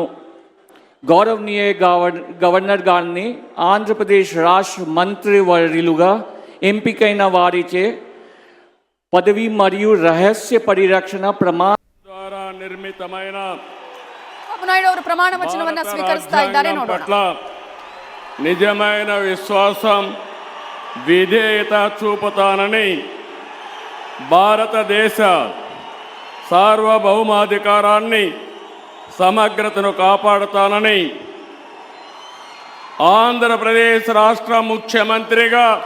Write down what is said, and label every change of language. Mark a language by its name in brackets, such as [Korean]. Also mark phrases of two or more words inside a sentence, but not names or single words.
[Telugu] గౌరవనీయ గవర్నర్ గారిని ఆంధ్రప్రదేశ్ రాష్ట్ర మంత్రివర్యులుగా ఎంపికైన వారిచే పదవి మరియు రహస్య పరిరక్షణ ప్రమాణ ద్వారా నిర్మితమైన [Kannada] నాయుడు ಅವರು ಪ್ರಮಾಣ ವಚನವನ್ನು ಸ್ವೀಕರಿಸ್ತಾ ಇದ್ದಾರೆ. ನೋಡೋಣ. [Telugu] నిజమైన విశ్వాసం విధేయత చూపుతానని భారతదేశ సార్వభౌమాధికారాన్ని సమగ్రతను కాపాడుతానని ఆంధ్రప్రదేశ్ రాష్ట్ర ముఖ్యమంత్రిగా